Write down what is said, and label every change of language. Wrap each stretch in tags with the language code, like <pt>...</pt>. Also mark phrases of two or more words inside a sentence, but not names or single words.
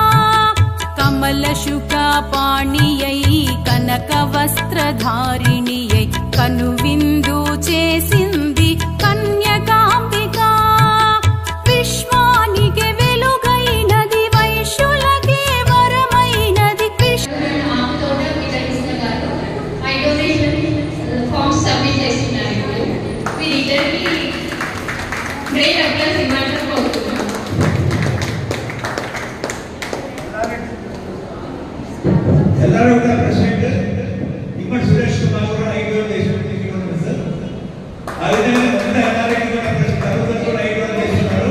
<te>కమలశుకాపాణియై కనక వస్త్రధారిణియై కనువిందు చేసింది కన్యకాంబిక విశ్వానికి వెలుగైనది వైశ్యులకే వరమైనది</te> <en>forms submit</en> <te>చేస్తున్నారు ఇప్పుడు వీరిద్దరికి</te> <en>great applause</en> <te>ఇవ్వాలని కోరుతున్నాం.</te> <kn>ಎಲ್ಲರೂ ಕೂಡ ಪ್ರೆಸಿಡೆಂಟ್ ಇಮ್ಮಡಿ ಸುರೇಶ್ ಕುಮಾರ್ ಅವರು 5 ದೇಶವನ್ನು</kn> <te>తీసుకున్నారు సార్. ఆ విధంగా మొత్తం ಎಲ್ಲರಿಗೂ కూడా ప్రెసిడెంట్ అందరూ కూడా 5 తీసుకున్నారు.</te>